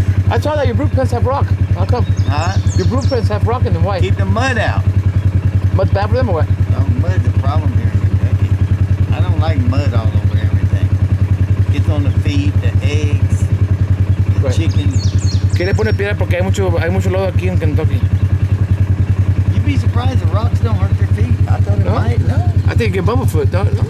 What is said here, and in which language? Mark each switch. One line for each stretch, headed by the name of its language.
English: I saw that your brood pens have rock. How come? Huh? Your brood pens have rock in them. Why? Keep the mud out. Mud's bad for them or what? No, mud's a problem here in Kentucky. I don't like mud all over everything. Gets on the feet, the eggs, the Right. chicken.
Spanish: ¿Qué le pone piedra? Porque hay mucho lodo aquí en Kentucky.
English: You'd be surprised the rocks don't hurt their feet. I thought it No? might. No. I think you get bumblefoot, don't you?